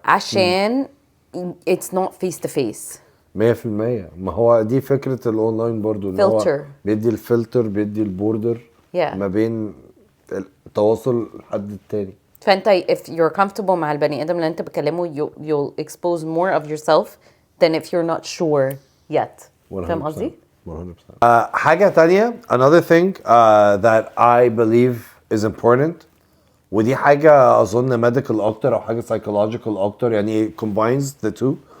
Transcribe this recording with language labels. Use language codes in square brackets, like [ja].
[ar] عشان [en] it's not face to face. 100%. [ar] ما هو دي فكرة الأونلاين برضو. فلتر. بيدي الفلتر، بيدي البوردر. [en] Yeah. [ar] ما بين التواصل لحد التاني. فأنت [en] if you're comfortable [ar] مع البني آدم اللي أنت بتكلمه [en] you'll expose more of yourself than if you're not sure yet. [ar] فاهم قصدي؟ [en] 100%. [ar] حاجة تانية, [en] another thing that I believe is important, [ar] ودي حاجة أظن [en] medical [ar] أكتر أو حاجة [en] psychological [ar] أكتر, يعني [en] it combines the two.